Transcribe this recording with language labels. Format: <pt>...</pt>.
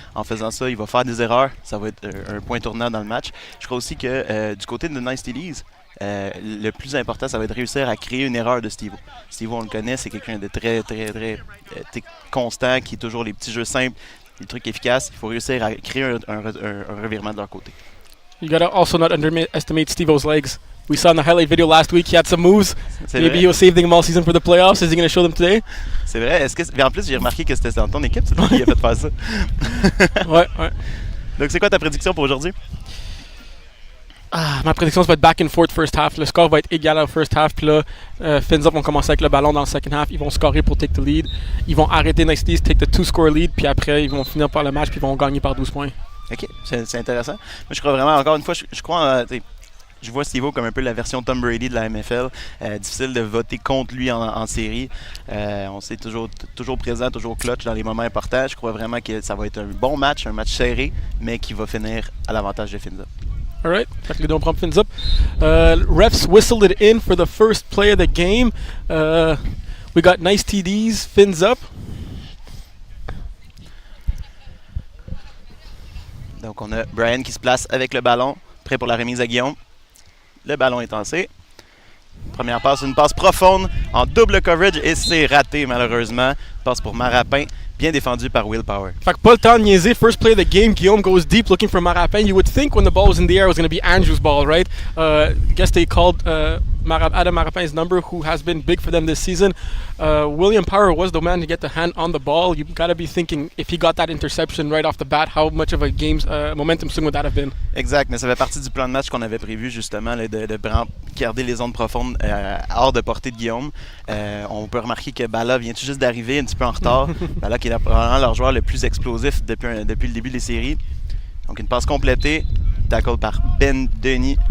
<fr>En faisant ça, il va faire des erreurs. Ça va être un point tournant dans le match. Je crois aussi que du côté de Nice TDs, le plus important, ça va être de réussir à créer une erreur de Steve-O. Steve-O, on le connaît, c'est quelqu'un de très constant, qui est toujours les petits jeux simples, les trucs efficaces. Il faut réussir à créer un revirement de leur côté.</fr> <en>You gotta also not underestimate Steve-O's legs. We saw in the highlight video last week he had some moves. Maybe he'll save them all season for the playoffs. Is he going to show them today?</en> <fr>C'est vrai. Mais en plus, j'ai remarqué que c'était dans ton équipe, c'est toi qui a fait faire ça. Ouais. Donc, c'est quoi ta prédiction pour aujourd'hui? Ma prédiction, ça va être</fr> <en>back and forth first half.</en> <fr>Le score va être égal au</fr> <en>first half.</en> <fr>Puis là, Fins Up vont commencer avec le ballon dans le</fr> <en>second half.</en> <fr>Ils vont scorer pour</fr> <en>take the lead.</en> <fr>Ils vont arrêter Nice TDs,</fr> <en>take the 2-score lead.</en> <fr>Puis après, ils vont finir par le match. Puis ils vont gagner par 12 points. OK, c'est intéressant. Moi, je crois vraiment, encore une fois, je crois je vois Steve-O comme un peu la version Tom Brady de la MFL. Difficile de voter contre lui en série. On sait toujours présent, toujours clutch dans les moments importants. Je crois vraiment que ça va être un bon match, un match serré, mais qui va finir à l'avantage de Fins Up.</fr> <en>All right.</en> <fr>Fait que les deux on prend Fins Up.</fr> <en>Refs whistled it in for the first play of the game. We got Nice TDs, Fins Up.</en> <fr>Donc, on a Brian qui se place avec le ballon, prêt pour la remise à Guillaume. Le ballon est lancé. Première passe, une passe profonde en double coverage et c'est raté malheureusement. Passe pour Marapin, bien défendu par Will Power. Fait que pas le temps de niaiser.</fr> <en>First play of the game, Guillaume goes deep looking for Marapin. You would think when the ball was in the air it was going to be Andrew's ball, right? Guess they called Adam Marapin's number, who has been big for them this season. William Power was the man to get the hand on the ball. You've got to be thinking, if he got that interception right off the bat, how much of a game's momentum swing would that have been?</en> <fr>Exact, mais ça fait partie du plan de match qu'on avait prévu justement, là, de garder les zones profondes hors de portée de Guillaume. On peut remarquer que Bala vient tout juste d'arriver un petit peu en retard. Bala qui est probablement leur joueur le plus explosif depuis le début des séries. Donc une passe complétée, tackle par Ben Denis.</fr>